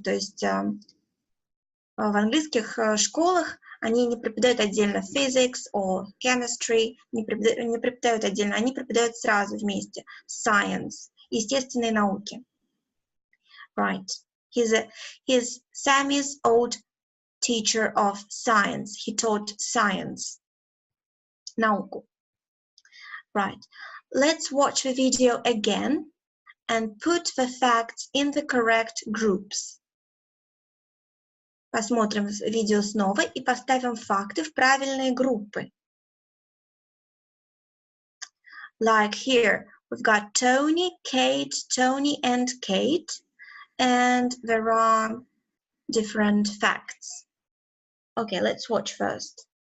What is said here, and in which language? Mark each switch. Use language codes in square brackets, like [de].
[ru] То есть в английских школах они не преподают отдельно [en] physics or chemistry, [ru] не преподают отдельно, они преподают сразу вместе. [en] Science. [ru] Естественные науки. [en] Right. He's Sammy's old teacher of science. He taught science. [ru] Науку. [en] Right. Let's watch the video again and put the facts in the correct groups. [ru] Посмотрим видео снова и поставим факты в правильные группы. [en] Like here, we've got Tony, Kate, Tony, and Kate, and there are different facts. Okay, let's watch first.